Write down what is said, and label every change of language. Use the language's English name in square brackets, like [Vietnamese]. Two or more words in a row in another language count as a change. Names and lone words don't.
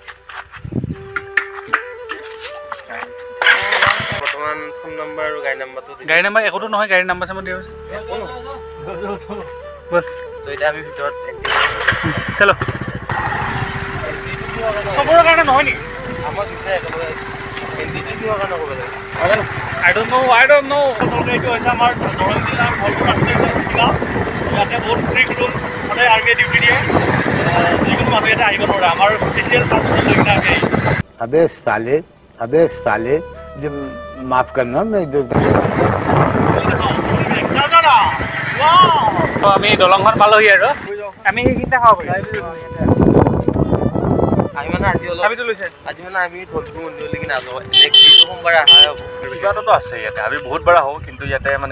[Assamese] বৰ্তমান ফোন নম্বৰ আৰু গাড়ী নম্বৰটো গাড়ী নাম্বাৰ একোতো নহয়, গাড়ীৰ নাম্বাৰ চাম্বাৰ দিয়া হৈছে। ব'ল এতিয়া আমি ভিতৰত চলো। চবৰে কাৰণে নহয় নেকি? আমাক হিন্দীটো কিহৰ কাৰণে ক'ব লাগে? [English] I don't know. [Assamese] এইটো হৈছে আমাৰ দৰং জিলাৰ ধলপুৰ ৰাষ্ট্ৰীয় উদ্যান। ইয়াতে বহুত [English] strict rule, [Assamese] সদায় আৰ্মিয়ে ডিউটি দিয়ে। যিকোনো মানুহ ইয়াতে আহিব নোৱাৰে। আমাৰ [English] special permission [Assamese] লৈ কিনে আমি [Hindi] अबे साले जो माफ करना मैं जो [Assamese] আমি দলংখন পালোহি আৰু আমি সেইখিনিতে খাব পাৰিম। আমি মানে আজি মানে আমি ধলপুৰ মন্দিৰলৈকে নাযাওঁ। সোমবাৰে অহা হ'ব। কিবা এটাতো আছে ইয়াতে। আমি বহুত বাৰ আহোঁ, কিন্তু ইয়াতে মানে